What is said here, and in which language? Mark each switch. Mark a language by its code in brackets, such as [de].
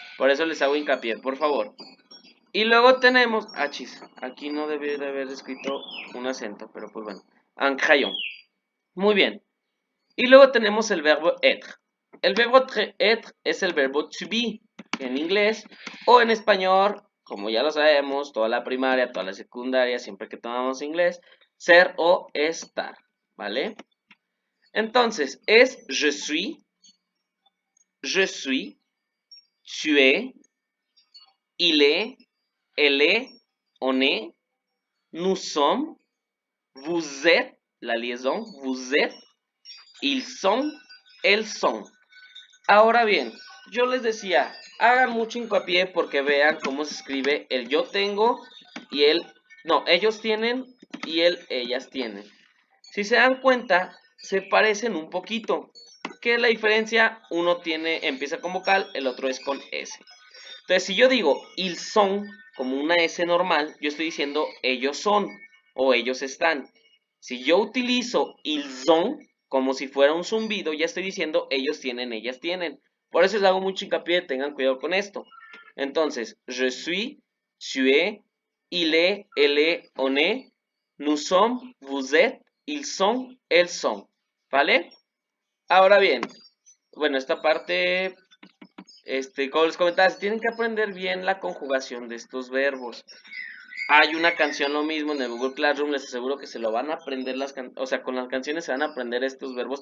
[es] Por eso les hago hincapié, por favor. Y luego tenemos, chis, aquí no debe de haber escrito un acento, pero pues bueno, un crayon. Muy bien. Y luego tenemos el verbo être. El verbo être es el verbo to be en inglés o en español, como ya lo sabemos, toda la primaria, toda la secundaria, siempre que tomamos inglés, ser o estar, ¿vale? Entonces, es [fr] je suis, tu es, il est, elle est, on est, nous sommes, vous êtes, la liaison, vous êtes, ils sont, elles sont. [es] Ahora bien, yo les decía, hagan mucho hincapié porque vean cómo se escribe el yo tengo y el, no, ellos tienen y el, ellas tienen. Si se dan cuenta, se parecen un poquito. ¿Qué es la diferencia? Uno empieza con vocal, el otro es con S. Entonces, si yo digo ils son como una S normal, yo estoy diciendo ellos son o ellos están. Si yo utilizo ils ont como si fuera un zumbido, ya estoy diciendo ellos tienen, ellas tienen. Por eso les hago mucho hincapié, tengan cuidado con esto. [fr] Entonces, je suis, tu es, il est, elle est, on est, nous sommes, vous êtes, ils sont, elles sont. [es] ¿Vale? Ahora bien, bueno, esta parte como les comentaba, tienen que aprender bien la conjugación de estos verbos. Hay una canción lo mismo en el Google Classroom, les aseguro que se lo van a aprender o sea, con las canciones se van a aprender estos verbos.